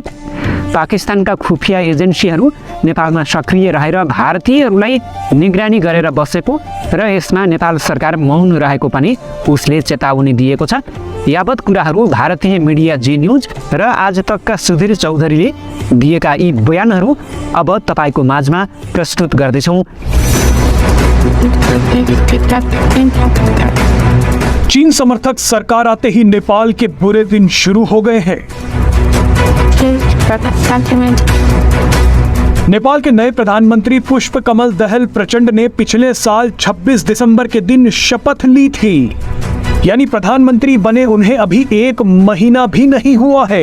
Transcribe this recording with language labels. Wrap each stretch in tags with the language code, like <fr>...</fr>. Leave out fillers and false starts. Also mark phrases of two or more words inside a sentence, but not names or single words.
<ne>पाकिस्तानका खुफिया एजेन्सीहरू नेपालमा सक्रिय रहेर भारतीयहरूलाई निगरानी गरेर बसेको र यसमा नेपाल सरकार मौन रहेको पनि उसले चेतावनी दिएको छ। यावत कुराहरू भारतीय मिडिया जी न्युज र आज तकका सुधीर चौधरीले दिएका यी बयानहरू अब तपाईको माझमा प्रस्तुत गर्दैछौँ।</ne> <hi>चीन समर्थक सरकार आते ही नेपाल के बुरे दिन शुरू हो गए हैं। नेपाल के नए प्रधानमंत्री पुष्पकमल दहल प्रचंड ने पिछले साल 26 दिसंबर के दिन शपथ ली थी, यानी प्रधानमंत्री बने उन्हें अभी 1 महीना भी नहीं हुआ है।</hi>